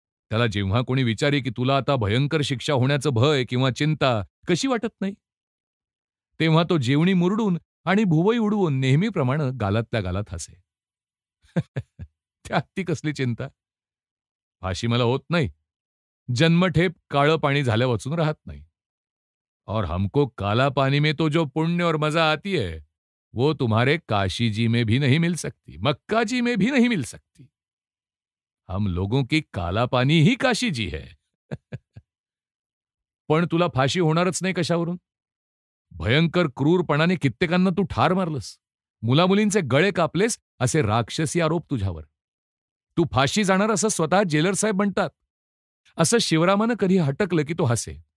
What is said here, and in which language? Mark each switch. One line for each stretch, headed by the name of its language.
Marathi: त्याला जेव्हा कोणी विचारे की तुला आता भयंकर शिक्षा होण्याचं भय किंवा चिंता कशी वाटत नाही, तेव्हा तो जेवणी मुरडून आणि भुवई उडवून नेहमीप्रमाणे गालातल्या गालात हसे. त्यात ती कसली चिंता? फाशी मला होत नाही. जन्मठेप काळं पाणी झाल्या वाचून राहत नाही.
Hindi: और हमको काला पानी में तो जो पुण्य और मजा आती है वो तुम्हारे काशी जी में भी नहीं मिल सकती, मक्का जी में भी नहीं मिल सकती. हम लोगों की काला पानी ही काशी जी है.
Marathi: पण तुला फाशी होणारच नाही कशावरून? भयंकर क्रूरपणाने कित्येकांना तू ठार मारलंस, मुलामुलींचे गळे कापलेस, असे राक्षसी आरोप तुझ्यावर. तू फाशी जाणार असं स्वतः जेलर साहेब म्हणतात. असं शिवरामानं कधी हटकलं की तो हसे.